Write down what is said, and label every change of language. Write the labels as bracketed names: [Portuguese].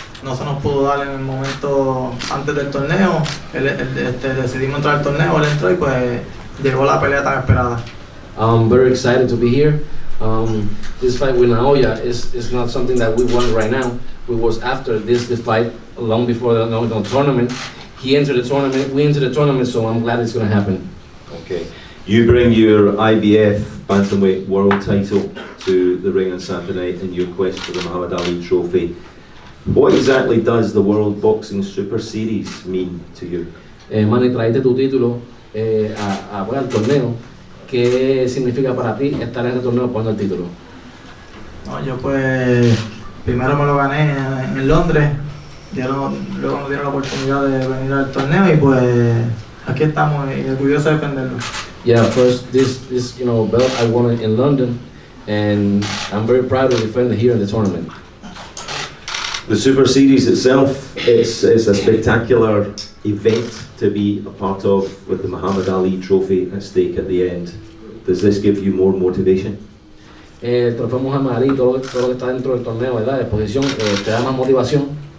[Spanish] No se nos pudo dar en el momento antes del torneo. Decidimos entrar al torneo, él entró y pues llegó la pelea tan esperada. [English] I'm very excited to be here. This fight with Naoya is not something that we want right now. We was after this fight long before the tournament. He entered the tournament, we entered the tournament, so I'm glad it's going to happen. Okay. You bring your IBF Bantamweight world title to the ring on Saturday in your quest for the Muhammad Ali trophy. What exactly does the World Boxing Super Series mean to you? [Spanish] Manny, traíste tu título al torneo. ¿Qué significa para ti estar en este torneo poniendo el título? No, yo pues primero me lo gané en Londres, luego nos dieron la oportunidad de venir al torneo y pues aquí estamos y orgullosos de defenderlo. [English] Yeah, first this belt I won it in London, and I'm very proud to defend it here in the tournament. The Super Series itself is a spectacular event to be a part of, with the Muhammad Ali trophy at stake at the end. Does this give you more motivation? [Spanish] El trofeo Muhammad Ali, todo lo que está dentro del torneo, ¿verdad? De exposición, te da más motivación.